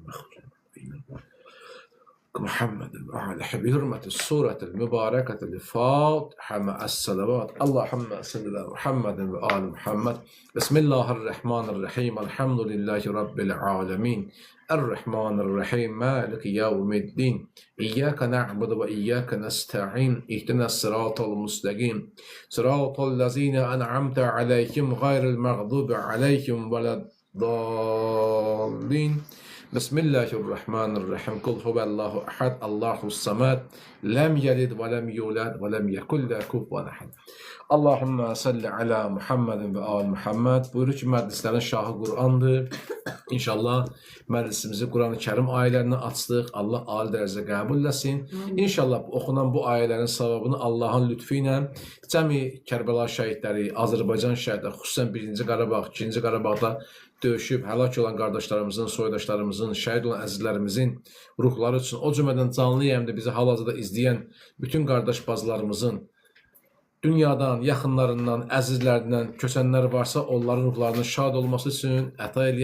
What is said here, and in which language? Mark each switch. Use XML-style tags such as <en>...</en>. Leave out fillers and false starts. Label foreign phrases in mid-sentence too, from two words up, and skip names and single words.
<ar>محمد وعلى بحرمة السورة المباركة الفاتحة مع الصلوات اللهم صل على محمد وآل محمد بسم الله الرحمن الرحيم الحمد لله رب العالمين الرحمن الرحيم مالك يوم الدين إياك نعبد وإياك نستعين اهدنا الصراط المستقيم صراط الذين أنعمت عليهم غير المغضوب عليهم ولا الضالين بسم الله الرحمن الرحيم قل هو الله أحد الله الصمد لم يلد ولم يولد ولم يكن له كفوا أحد اللهم صل على محمد وآل محمد.</ar> <az>Buyurur ki məclislərin şahı Qur'andır. İnşallah məclisimizi Qur'an-ı Kərim ayələrini açdıq. Allah ali dərəcədə qəbul etsin. İnşallah oxunan bu ayələrin savabını Allahın lütfü ilə cəmi Kərbəla şəhidləri, Azərbaycan şəhidləri, xüsusən 1-ci Qarabağ, 2-ci Qarabağda döyüşüb həlak olan qardaşlarımızın, soydaşlarımızın, şəhid olan əzizlərimizin ruhları üçün, o cümlədən canlı yayımda bizi hal-hazırda izləyən bütün qardaş bacılarımızın dünyadan, yaxınlarından, əzizlərindən köçənlər varsa, onların ruhlarının şad olması üçün əta eləyir.</az>